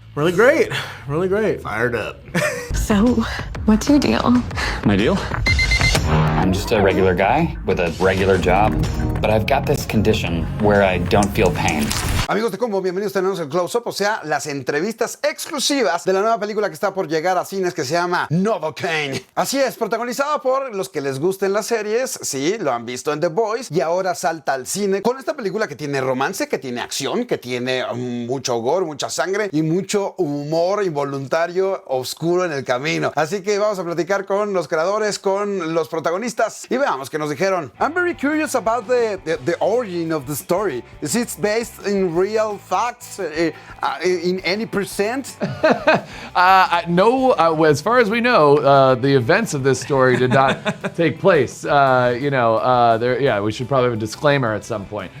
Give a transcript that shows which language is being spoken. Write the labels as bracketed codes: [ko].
[en] Really great, really great. Fired up. So, what's your deal? My deal? I'm just a regular guy with a regular job, but I've got this condition where I don't feel pain. [es] Amigos de Combo, bienvenidos, tenemos el close-up, o sea, las entrevistas exclusivas de la nueva película que está por llegar a cines que se llama NOVOCAINE. Así es, protagonizada por los que les gusten las series, sí, lo han visto en The Boys, y ahora salta al cine con esta película que tiene romance, que tiene acción, que tiene mucho gore, mucha sangre y mucho humor involuntario oscuro en el camino. Así que vamos a platicar con los creadores, con los protagonistas, y veamos qué nos dijeron. [en] I'm very curious about the origin of the story. Is it based in real facts in any percent? No, as far as we know, the events of this story did not take place. We should probably have a disclaimer at some point.